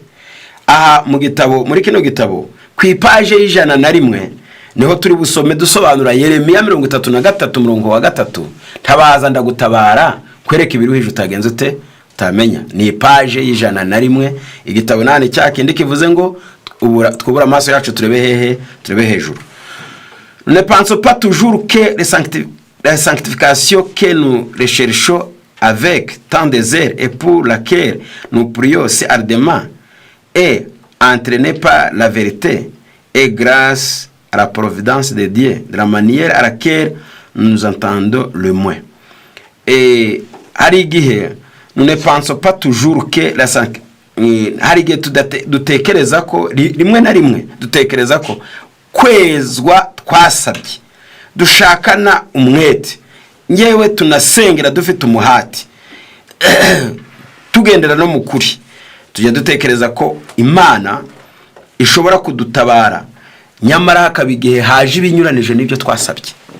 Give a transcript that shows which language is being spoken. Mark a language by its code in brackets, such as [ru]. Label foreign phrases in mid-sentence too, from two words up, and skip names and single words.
[rw] Aha mu gitabo, muri kino gitabo ku ipaje y'101 niho turi busome dusobanura Yeremiya 33:3 tabaza ndagutabara kwereka ibiruhije utagenze ute utamenya. Ni ipaje y'101 igitabo nane cyakindi kivuze ngo twubura amaso yacu turebe hehe, turebe hejuru. [fr] Ne pensons pas toujours que la sanctification que nous recherchons avec tant de zèle et pour laquelle nous prions si ardemment est entraînée par la vérité et grâce à la providence de Dieu, de la manière à laquelle nous entendons le moins. Et nous ne pensons pas toujours que la sanctification, [rw] dutekereza ko rimwe na rimwe dutekereza ko kwezwa twasabye dushakana umwete, nyewe tunasengera dufite umuhati tugendera no mukuri, tujya dutekereza ko Imana ishobora kudutabara, nyamara hakabigihe haje ibinyuranije n'ibyo twasabye.